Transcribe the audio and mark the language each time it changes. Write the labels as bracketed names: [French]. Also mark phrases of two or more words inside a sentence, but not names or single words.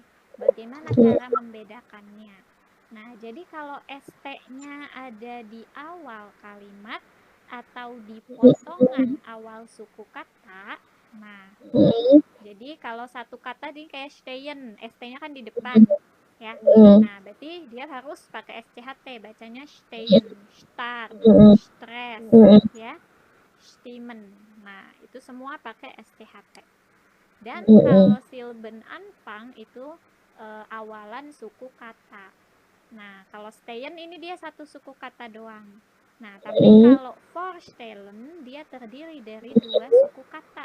[Indonesian] Bagaimana cara membedakannya? Nah, jadi kalau ST-nya ada di awal kalimat atau di potongan awal suku kata, nah, jadi kalau satu kata ini kayak stehen, ST-nya kan di depan, ya. Nah, berarti dia harus pakai SCHT, bacanya stehen, start, stress, ya, stimmen. Nah, itu semua pakai SCHT. Dan kalau [German] Silben Anfang [Indonesian] itu awalan suku kata. Nah, kalau stehen ini dia satu suku kata doang. Nah, tapi kalau Vorstellen dia terdiri dari 2 suku kata.